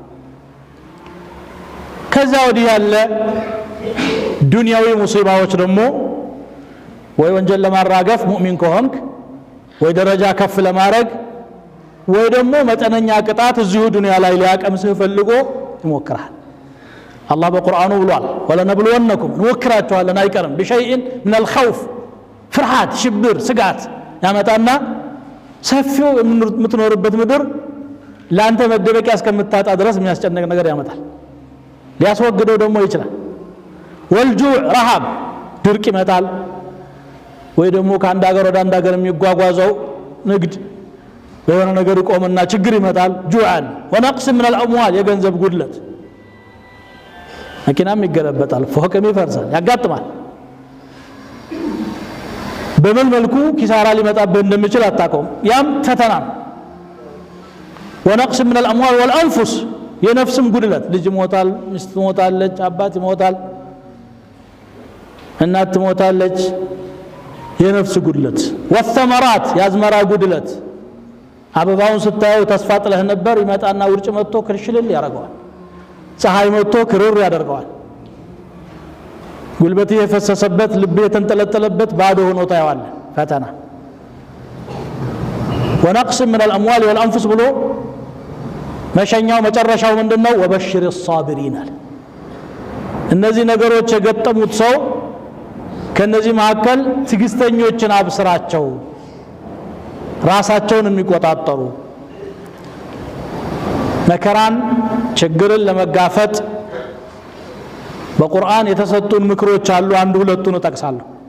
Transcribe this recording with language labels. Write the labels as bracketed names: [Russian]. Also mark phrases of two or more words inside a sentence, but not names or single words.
[Amharic] ከዛ ወዲህ ያለ ዱንያዊ ሙሲባዎች ደግሞ ወይ ወንጀል ለማራገፍ ሙእሚን ከሆንክ ወይ ደረጃ ከፍ ለማድረግ ወይ ደግሞ መጠነኛ ቅጣት እዚሁ ዱንያ ላይ ሊያቀምስህ ፈልጎ ይሞክራል አላህ በቁርአኑ ብሏል ወለነብሉወነኩም እንወክራችኋለን አይቀርም بشيء [Arabic] من الخوف [Amharic] ፍርሃት ሽብር ስጋት ያመጣና ሰፊው የምትኖርበት ምድር ላንተ መደበቂያ እስከምታጣ ድረስ የሚያስጨንቅ ነገር ያመጣል ሊያስወግደው ደግሞ ይችላል ወልጁዕ ረሃብ ድርቅ ይመጣል ወይ ደግሞ ከአንድ ሀገር ወደ አንድ ሀገር የሚጓጓዘው ንግድ በሆነ ነገር ይቆምና ችግር ይመጣል [Arabic] جوع ونقص من الأموال [Amharic] የገንዘብ ጉድለት መኪናም ይገለበጣል ፎቅም ይፈርሳል ያጋጥማል በምን መልኩ ኪሳራ ሊመጣበት እንደሚችል አታውቀውም ያም ፈተና [Arabic] ونقص من الأموال والأنفس [Amharic] የነፍስም ጉድለት ልጅ ሞታል ሚስት ሞታለች አባት ይሞታል እናት ሞታለች የነፍስ ጉድለት ወثمرات ያዝመራ ጉድለት አበባውን ስታየው ተስፋ ጥለህ ነበር ይመጣና ውርጭ መጥቶ ክርሽልል ያደርገዋል ፀሐይ መጥቶ ክርር ያደርገዋል ጉልበት የፈሰሰበት ልብ የተንጠለጠለበት ባዶ ሆኖ ታየዋለህ ፈተና [Arabic] ونقص من الاموال والانفس [Amharic] ብሎ መሸኛው መጨረሻው ምንድነው [Arabic] وبشر الصابرين [Amharic] እነዚህ ነገሮች የገጠሙት ሰው ከነዚህ መካከል ትግስተኞችን አብስራቸው ራሳቸውን የሚቆጣጠሩ መከራን ችግርን ለመጋፈጥ በቁርአን የተሰጡን ምክሮች አሉ አንድ ሁለቱን ተጠቅሳለሁ